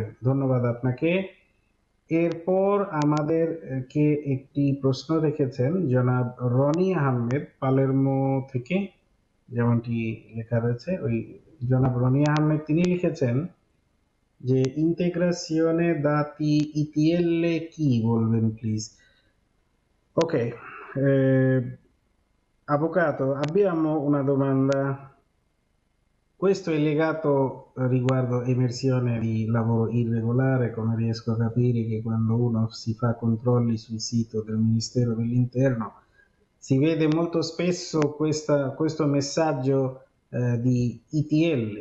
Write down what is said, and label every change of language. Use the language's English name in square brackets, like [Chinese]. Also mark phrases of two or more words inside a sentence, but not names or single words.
[Bangla] ধন্যবাদ আপনাকে। এরপর আমাদের কে একটি প্রশ্ন রেখেছেন জনাব রনি আহমেদ পালেরমো থেকে, যেমনটি লেখা রয়েছে ওই জনাব রনি আহমেদ তিনি লিখেছেন যে [Italian] integrazione dati [Bangla] ETL কি বলবেন প্লিজ। ওকে, [Italian] avvocato, abbiamo una domanda. Questo è legato riguardo emersione di lavoro irregolare, come riesco a capire che quando uno si fa controlli sul sito del Ministero dell'Interno si vede molto spesso questo messaggio di ITL.